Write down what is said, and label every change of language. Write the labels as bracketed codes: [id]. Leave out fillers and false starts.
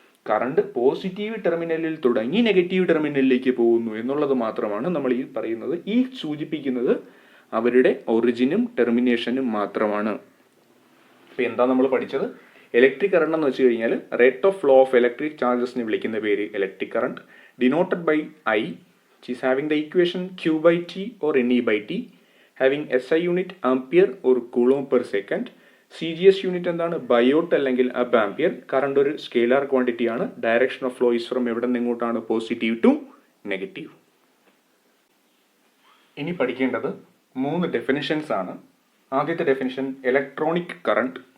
[ml] Current positive ടെർമിനലിൽ തുടങ്ങി negative ടെർമിനലിലേക്ക് പോകുന്നു എന്നുള്ളത് മാത്രമാണ് നമ്മൾ ഈ പറയുന്നത്. ഈ സൂചിപ്പിക്കുന്നത് അവരുടെ ഒറിജിനും ടെർമിനേഷനും മാത്രമാണ്. ഇപ്പം എന്താ നമ്മൾ പഠിച്ചത്? ഇലക്ട്രിക് കറണ്ട് എന്ന് വെച്ച് കഴിഞ്ഞാൽ [en] rate of flow of electric [ml] ചാർജസിനെ വിളിക്കുന്ന പേര് electric current. [en] Denoted by I which is having the equation Q/T or NE/T, having SI unit ampere or coulomb per second. [ml] CGS unit എന്താണ്? ബയോട്ട് അല്ലെങ്കിൽ അബ് ampere. Current ഒരു scalar quantity ആണ്. [en] direction of flow is from [ml] എവിടെ നിന്ന് എങ്ങോട്ടാണ്? [en] Positive to negative. [ml] ഇനി പഠിക്കേണ്ടത് 3 definitions ആണ്. ആദ്യത്തെ ഡെഫിനിഷൻ ഇലക്ട്രോണിക് കറണ്ട്.